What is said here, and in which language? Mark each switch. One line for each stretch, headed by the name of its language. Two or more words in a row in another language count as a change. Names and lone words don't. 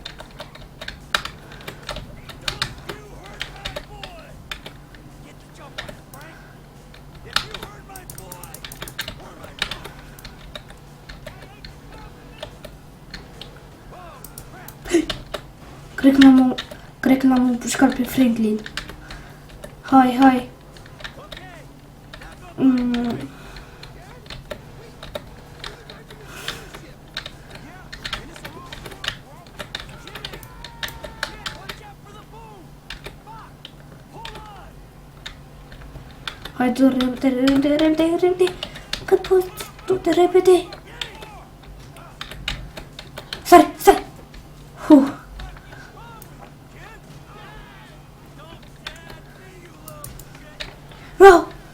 English: Don't you hurt my boy! Get the jump on him, Frank! If you hurt my boy, hurt my boy! Whoa, crap!
Romanian: Cred că l-am împușcat pe Franklin. Hai, hai.
English: Okay, now go watch out for the boom! Fuck! Hold on!
Romanian: Hai, du repede. Cât poți, du-te repede. Sari. Wow.